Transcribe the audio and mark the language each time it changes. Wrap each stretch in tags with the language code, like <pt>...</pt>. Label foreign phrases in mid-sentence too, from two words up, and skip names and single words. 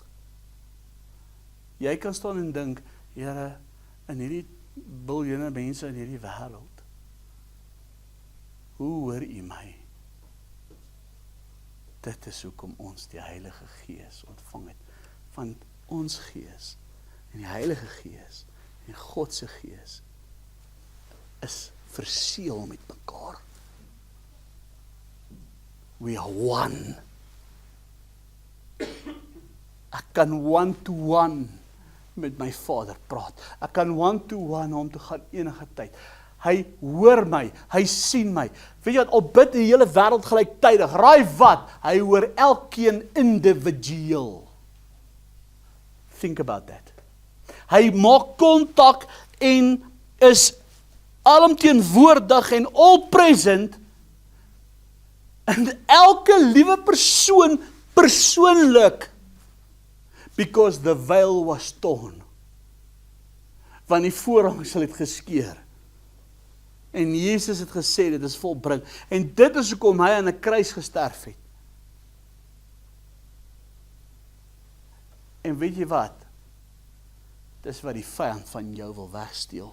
<af>Jy kan staan en dink, Here, in hierdie biljoene mense in hierdie wêreld, hoe hoor U my? Dit is hoekom ons die Heilige Gees ontvang het. Want ons gees en die Heilige Gees en God se Gees is verseël met mekaar.</af> <en>We are one.</en> <af>Ek kan one-to-one met my Vader praat. Ek kan one-to-one hom toe gaan enige tyd. Hy hoor my, hy sien my. Weet jy wat, al bid die hele wêreld gelyktydig, raai wat? Hy hoor elkeen individueel.</af> <en>Think about that.</en> <af>Hy maak kontak en is alomteenwoordig en</af> <en>all present</en> <af>in elke liewe persoon persoonlik.</af> <en>Because the veil was torn.</en> <af>Want die voorhangsel het geskeur. En Jesus het gesê, dit is volbring. En dit is hoekom hy aan 'n kruis gesterf het. En weet jy wat? Dis wat die vyand van jou wil wegsteel.</af>